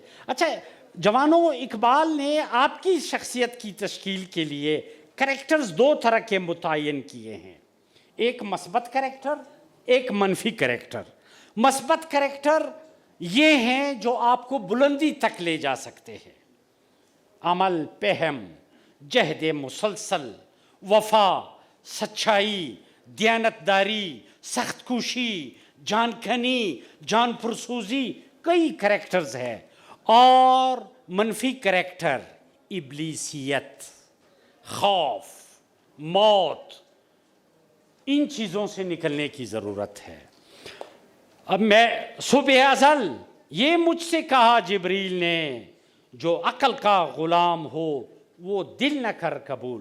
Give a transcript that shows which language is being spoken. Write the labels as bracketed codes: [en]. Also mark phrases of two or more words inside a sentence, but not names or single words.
[ur] اچھا جوانوں, اقبال نے آپ کی شخصیت کی تشکیل کے لیے کریکٹرز 2 طرح کے متعین کیے ہیں, ایک مثبت کریکٹر, ایک منفی کریکٹر. مثبت کریکٹر یہ ہیں جو آپ کو بلندی تک لے جا سکتے ہیں, عمل, پہم, جہد مسلسل, وفا, سچائی, دیانتداری, سخت کوشی, جان کنی, جان پرسوزی, کئی کریکٹرز ہیں. اور منفی کریکٹر ابلیسیت, خوف, موت, ان چیزوں سے نکلنے کی ضرورت ہے. اب میں صبح ازل یہ مجھ سے کہا جبریل نے, جو عقل کا غلام ہو وہ دل نہ کر قبول.